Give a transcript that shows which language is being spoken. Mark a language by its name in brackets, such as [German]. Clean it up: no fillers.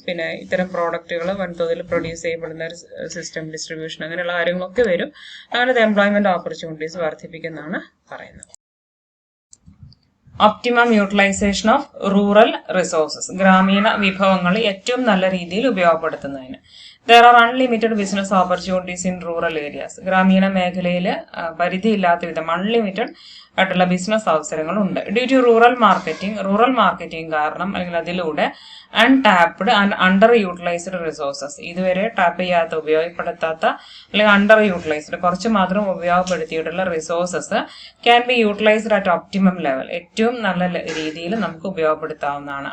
[Malayalam] പിന്നെ ഇത്തരം പ്രോഡക്റ്റുകൾ വൻതോതിൽ പ്രൊഡ്യൂസ് ചെയ്യപ്പെടുന്ന ഒരു സിസ്റ്റം, ഡിസ്ട്രിബ്യൂഷൻ, അങ്ങനെയുള്ള കാര്യങ്ങളൊക്കെ വരും. അങ്ങനത്തെ എംപ്ലോയ്മെന്റ് ഓപ്പർച്യൂണിറ്റീസ് വർദ്ധിപ്പിക്കുന്നതാണ് പറയുന്നത്. [English] optimum utilization of rural resources, [Malayalam] ഗ്രാമീണ വിഭവങ്ങൾ ഏറ്റവും നല്ല രീതിയിൽ ഉപയോഗപ്പെടുത്തുന്നതിന്. [English] There are unlimited business opportunities in rural areas. [Malayalam] ഗ്രാമീണ മേഖലയിൽ പരിധിയില്ലാത്ത വിധം അൺലിമിറ്റഡ് ആയിട്ടുള്ള ബിസിനസ് അവസരങ്ങളുണ്ട്. [English] due to rural marketing [Malayalam] കാരണം അല്ലെങ്കിൽ അതിലൂടെ untapped and under utilised resources, ഇതുവരെ ടാപ്പ് ചെയ്യാത്ത, ഉപയോഗപ്പെടുത്താത്ത അല്ലെങ്കിൽ അണ്ടർ യൂട്ടിലൈസ്ഡ്, കുറച്ച് മാത്രം ഉപയോഗപ്പെടുത്തിയിട്ടുള്ള resources [English] can be utilized at optimum level, [Malayalam] ഏറ്റവും നല്ല രീതിയിൽ നമുക്ക് ഉപയോഗപ്പെടുത്താവുന്നതാണ്.